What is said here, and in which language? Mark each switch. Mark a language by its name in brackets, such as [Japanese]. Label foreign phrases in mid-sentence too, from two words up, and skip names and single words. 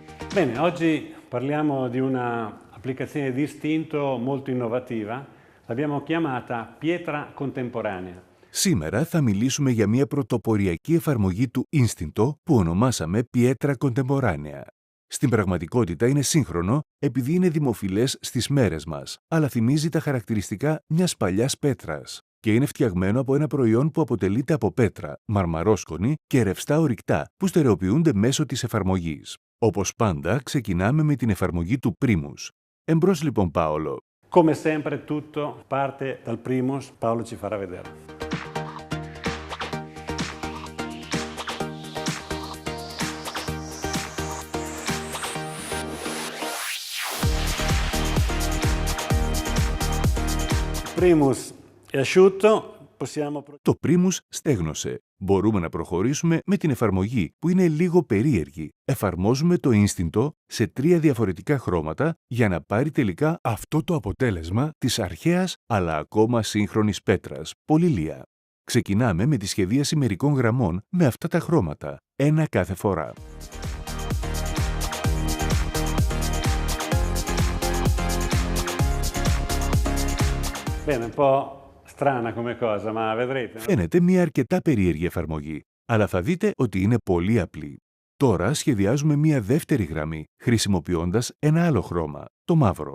[Italian] Bene, oggi parliamo di un'applicazione di istinto molto innovativa. L'abbiamo chiamata pietra contemporanea. [Greek] Σήμερα θα μιλήσουμε για μια πρωτοποριακή εφαρμογή του Instinto που ονομάσαμε Pietra Contemporanea. Στην πραγματικότητα είναι σύγχρονο επειδή είναι δημοφιλές στις μέρες μας, αλλά θυμίζει τα χαρακτηριστικά μιας παλιάς πέτρας και είναι φτιαγμένο από ένα προϊόν που αποτελείται από πέτρα, μαρμαρόσκονη και ρευστά ορυκτά που στερεοποιούνται μέσω της εφαρμογής. Όπως πάντα, ξεκινάμε με την εφαρμογή του Primus. Εμπρός λοιπόν, Πάολο. [Italian] Come sempre tutto parte dal Primus, Paolo ci farà vedere. Primus è asciutto, possiamo... [Greek] Το Primus στέγνωσε. Μπορούμε να προχωρήσουμε με την εφαρμογή που είναι λίγο περίεργη. Εφαρμόζουμε το Instinto σε 3 διαφορετικά χρώματα για να πάρει τελικά αυτό το αποτέλεσμα της αρχαίας αλλά ακόμα σύγχρονης πέτρας, πολυλία. Ξεκινάμε με τη σχεδίαση μερικών γραμμών με αυτά τα χρώματα, ένα κάθε φορά. [Italian] Bene, un po' strana come cosa, ma vedrete. [Greek] Φαίνεται μια αρκετά περίεργη εφαρμογή, αλλά θα δείτε ότι είναι πολύ απλή. Τώρα σχεδιάζουμε μια δεύτερη γραμμή, χρησιμοποιώντας ένα άλλο χρώμα, το μαύρο.